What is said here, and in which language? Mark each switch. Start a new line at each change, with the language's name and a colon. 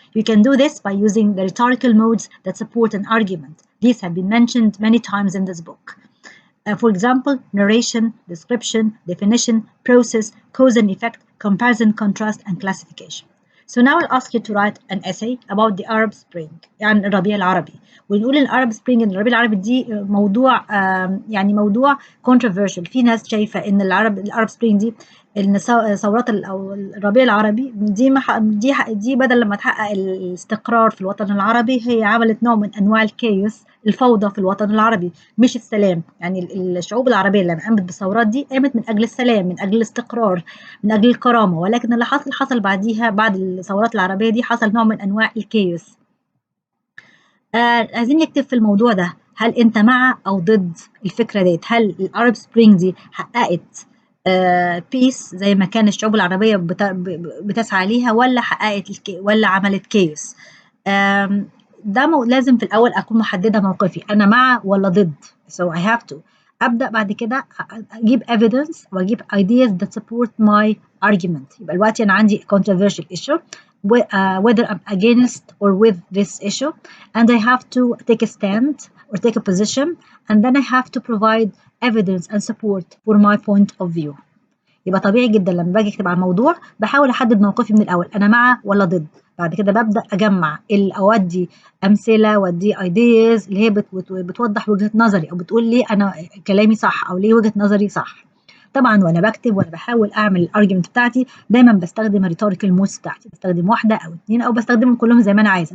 English: You can do this by using the rhetorical modes that support an argument. These have been mentioned many times in this book. For example, narration, description, definition, process, cause and effect, comparison, contrast, and classification. So now I'll ask you to write an essay about the Arab Spring
Arabic: يعني الربيع العربي. ونقول العرب سبرينج الربيع العربي دي موضوع يعني موضوع controversial. في ناس شايفة ان العرب سبرينج دي ان ثورات او الربيع العربي دي بدل لما تحقق الاستقرار في الوطن العربي هي عملت نوع من انواع الكيوس الفوضى في الوطن العربي مش السلام. يعني الشعوب العربية اللي قامت بالثورات دي قامت من أجل السلام، من أجل الاستقرار، من أجل الكرامة، ولكن اللي حصل بعديها بعد الثورات العربية دي حصل نوع من أنواع الكيوس. عايزين نكتب في الموضوع ده هل أنت مع أو ضد الفكرة ديت؟ هل العرب سبرينج دي حققت بيس زي ما كان الشعوب العربية بتسعى ليها ولا ولا عملت كيوس؟ ده لازم في الأول أكون محددة موقفي أنا مع ولا ضد.
English: So I have to
Arabic: أبدأ بعد كده أجيب
English: evidence وأجيب ideas that support my argument.
Arabic: يبقى دلوقتي أنا عندي
English: controversial issue whether I'm against or with this issue and I have to take a stand or take a position and then I have to provide evidence and support for my point of view.
Arabic: يبقى طبيعي جدا لما باجي اكتب عن الموضوع بحاول احدد موقفي من الاول انا مع ولا ضد. بعد كده ببدا اجمع اودي امثله وادي ايديز اللي هي بتوضح وجهه نظري او بتقول لي انا كلامي صح او ليه وجهه نظري صح. طبعا وانا بكتب وانا بحاول اعمل الارجيومنت بتاعتي دايما بستخدم الريتوريكال مودز بتاعتي، بستخدم واحده او اثنين او بستخدمهم كلهم زي ما انا عايزه.